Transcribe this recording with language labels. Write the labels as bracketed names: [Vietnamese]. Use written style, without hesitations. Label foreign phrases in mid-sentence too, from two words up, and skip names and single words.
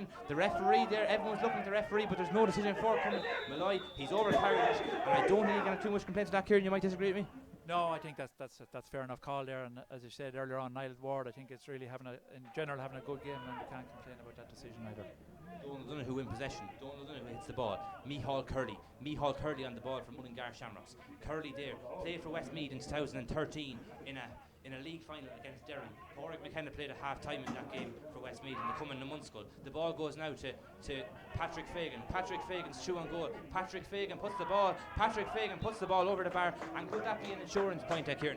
[English] The referee there, everyone's looking at the referee, but there's no decision forthcoming. Malloy, he's overcarried it, and I don't think he's going to have too much complaints with that, Kieran. You might disagree with me. No, I think that's fair enough call there, and as you said earlier on, Niall Ward, I think it's really in general having a good game, and we can't complain about that decision either. Donald in possession. Donald hits the ball. Mihal Curley. Mihal Curley on the ball for Mullingar Shamrocks. Curley there played for Westmeath in 2013 in a league final against Derry. Pádraig McKenna played a half time in that game for Westmeath in the coming Munskul. The ball goes now to Patrick Fagan. Patrick Fagan's through on goal. Patrick Fagan puts the ball over the bar, and could that be an insurance point, Kieran?